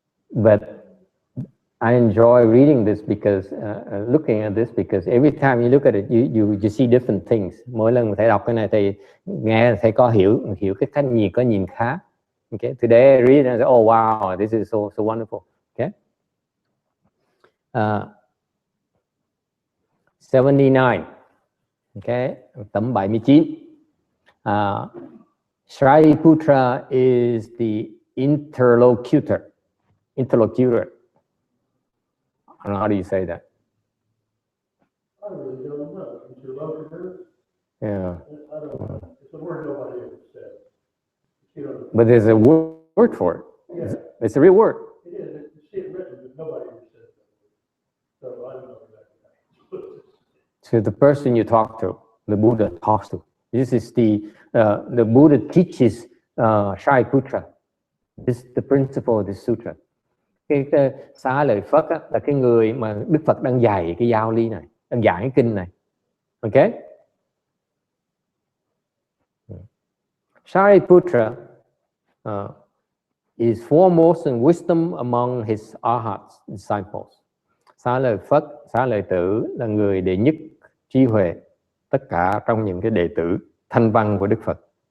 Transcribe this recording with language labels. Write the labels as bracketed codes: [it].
[en] But I enjoy reading this because looking at this, because every time you look at it, you see different things. [vi] Mỗi lần thầy đọc cái này thì nghe thầy có hiểu cái cách nhìn, có nhìn khác. [en] Okay, today I read and I say, oh wow, this is so wonderful. Okay. [vi] 79. Okay, tấm 79. [en] Shariputra is the interlocutor. Interlocutor. I don't know, how do you say that? I really don't know. Interlocutor? Yeah. I don't know. It's a word nobody ever said. You know, But there's a word for it. yeah, It's a real word. it is. You see it written, but nobody ever said that. So I don't know exactly. To the person you talk to, the Buddha talks to. This is the Buddha teaches Shariputra. This is the principle of this sutra. [vi] Cái xá lợi Phất á, là cái người mà Đức Phật đang dạy cái giáo lý này, đang dạy cái kinh này. [en] Okay? Shariputra is foremost in wisdom among his arhat disciples. [vi] Xá lợi Phất, xá lợi tử là người đệ nhất trí huệ tất cả trong những cái đệ tử thanh văn của Đức Phật.